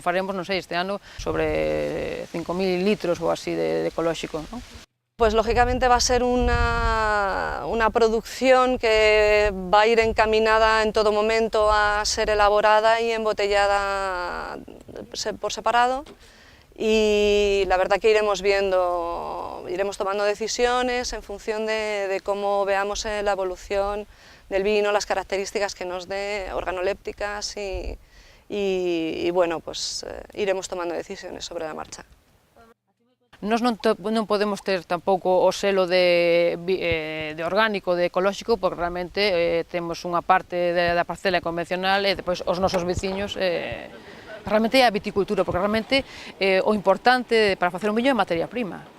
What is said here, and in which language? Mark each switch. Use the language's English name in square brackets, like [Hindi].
[Galician] Faremos, non sei, este ano sobre 5.000 litros ou así de ecolóxico, ¿no? [Spanish] Pues lógicamente va a ser una producción que va a ir encaminada en todo momento a ser elaborada y embotellada por separado, y la verdad que iremos viendo, iremos tomando decisiones en función de cómo veamos la evolución del vino, las características que nos dé organolépticas y bueno, pues iremos tomando decisiones sobre la marcha. [Galician] Nós non podemos ter tampouco o selo de orgánico, de ecolóxico, porque realmente temos unha parte da parcela convencional e depois os nosos veciños. Realmente é a viticultura, porque realmente o importante para facer un viño é a materia prima.